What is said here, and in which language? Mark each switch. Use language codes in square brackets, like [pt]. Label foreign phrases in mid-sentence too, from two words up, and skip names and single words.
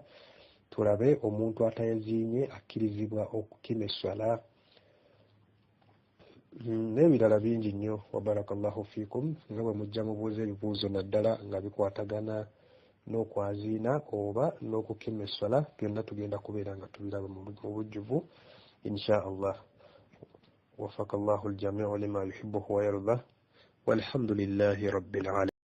[lg] Tulabe omuntu atayaziinye akkirizibwa okukima esswala n'ebirala bingi nnyo. [ar] وبارك الله فيكم. [lg] Nga bwe mujja mubuuza ebibuuzo naddala nga bikwatagana n'okwaziina oba n'okukima esswala, byonna tugenda kubeera nga tubiraba mu bujjuvu [ar] إن شاء الله. وفق الله الجميع لما يحبه ويرضى, والحمد لله رب العالمين.